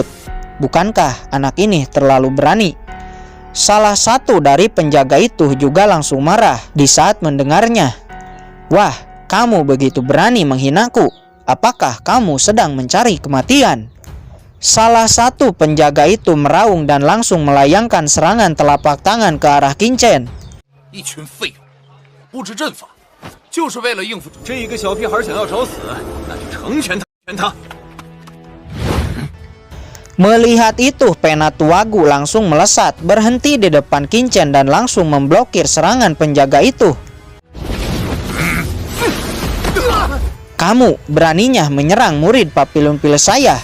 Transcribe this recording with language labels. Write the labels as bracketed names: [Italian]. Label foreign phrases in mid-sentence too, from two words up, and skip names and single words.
[Indonesian] Bukankah anak ini terlalu berani? Salah satu dari penjaga itu juga langsung marah di saat mendengarnya. "Wah, kamu begitu berani menghinaku. Apakah kamu sedang mencari kematian?" Salah satu penjaga itu meraung dan langsung melayangkan serangan telapak tangan ke arah Kincen. [Chinese] 一群废物，不知阵法，就是为了应付这一个小屁孩想要找死，那就成全他。 [Indonesian] Melihat itu, Penatuagu langsung melesat, berhenti di depan Kincen dan langsung memblokir serangan penjaga itu. "Kamu beraninya menyerang murid Papilun Pil saya.